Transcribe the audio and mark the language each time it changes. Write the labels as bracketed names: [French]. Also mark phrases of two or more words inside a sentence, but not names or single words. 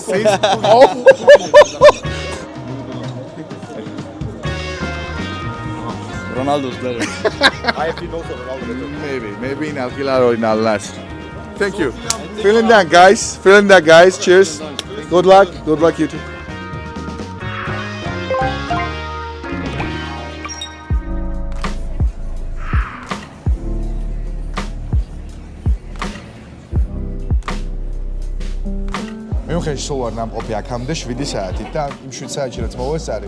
[English] Ronaldo's better. I think also Ronaldo better. Maybe in Alquilar or in Al Nassr. Thank you. [German] Vielen Dank, [English] guys. Cheers. Good luck you too. [Georgian] მიუხედავად სულ არ ნამყოფი აქამდე 7 საათით და იმ 7 საათში რაც მოვესწარი